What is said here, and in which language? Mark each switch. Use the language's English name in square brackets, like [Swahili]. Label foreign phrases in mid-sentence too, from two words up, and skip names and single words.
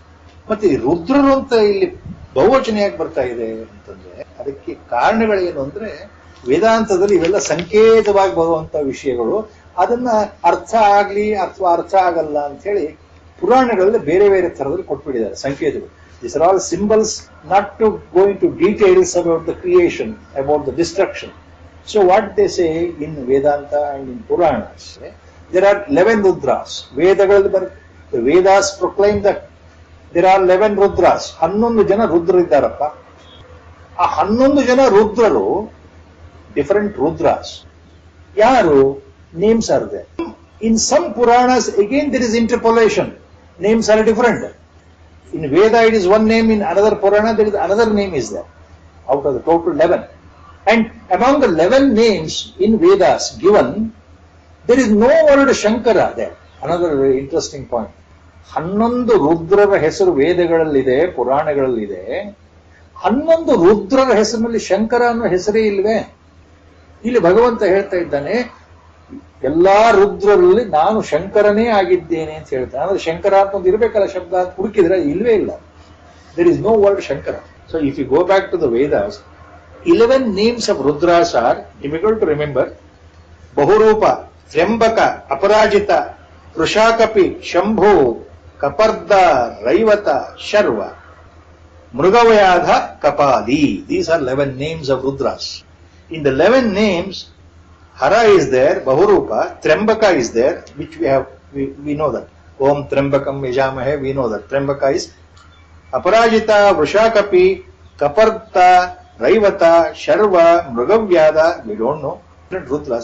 [Kannada] ಮತ್ತೆ ಈ ರುದ್ರರು ಅಂತ ಇಲ್ಲಿ ಬಹುವಚನೆಯಾಗಿ ಬರ್ತಾ ಇದೆ ಅಂತಂದ್ರೆ ಅದಕ್ಕೆ ಕಾರಣಗಳೇನು ಅಂದ್ರೆ ವೇದಾಂತದಲ್ಲಿ ಇವೆಲ್ಲ ಸಂಕೇತವಾಗಿ ಬರುವಂತ ವಿಷಯಗಳು. ಅದನ್ನ ಅರ್ಥ ಆಗ್ಲಿ ಅಥವಾ ಅರ್ಥ ಆಗಲ್ಲ ಅಂತ ಹೇಳಿ ಪುರಾಣಗಳಲ್ಲಿ ಬೇರೆ ಬೇರೆ ತರದಲ್ಲಿ ಕೊಟ್ಬಿಟ್ಟಿದ್ದಾರೆ ಸಂಕೇತಗಳು. [English] These are all symbols, not to go into details about the creation, about the destruction. So what they say in Vedanta and in Puranas, there are 11 Rudras. The Vedas proclaim that there are 11 Rudras. [Kannada] 11 ಜನ ರುದ್ರರಿದ್ದಾರಪ್ಪ. ಆ 11 ಜನ ರುದ್ರರು [English] different Rudras. ಯಾರು? Names are there. In some Puranas again there is interpolation. Names are different. In Veda it is one name, in another Purana there is another name is there, out of the total 11. And among the 11 names in Vedas given, there is no word Shankara there. Another very interesting point. [Kannada] 11 ರುದ್ರರ ಹೆಸರು ವೇದಗಳಲ್ಲಿದೆ, ಪುರಾಣಗಳಲ್ಲಿದೆ. 11 ರುದ್ರರ ಹೆಸರಿನಲ್ಲಿ ಶಂಕರ ಅನ್ನೋ ಹೆಸರೇ ಇಲ್ವೇ? ಇಲ್ಲಿ ಭಗವಂತ ಹೇಳ್ತಾ ಇದ್ದಾನೆ, ಎಲ್ಲಾ ರುದ್ರರಲ್ಲಿ ನಾನು ಶಂಕರನೇ ಆಗಿದ್ದೇನೆ ಅಂತ ಹೇಳ್ತಾನೆ. ಅಂದ್ರೆ ಶಂಕರ ಅಂತ ಒಂದು ಇರಬೇಕಲ್ಲ ಶಬ್ದ ಅಂತ ಹುಡುಕಿದ್ರೆ ಇಲ್ವೇ ಇಲ್ಲ. [English] There is no word Shankara. So if you go back to the Vedas, 11 names of Rudras are difficult to remember. ಬಹುರೂಪ, ತ್ರ್ಯಂಬಕ, ಅಪರಾಜಿತ, ವೃಷಾಕಪಿ, ಶಂಭು, ಕಪರ್ದ, ರೈವತ, ಶರ್ವ, ಮೃಗವ್ಯಾಧ, ಕಪಾಲಿ. These are 11 names of Rudras. In the 11 names, Hara is there, Bahurupa, Trembaka is there, which we know that. [Sanskrit] Om Trembakam Yajamahe, [English] we know that. Trembaka is Aparajita, Vrishakapi, Kaparta, Raivata, Sharva, Mrugavyada, we don't know. Rudras.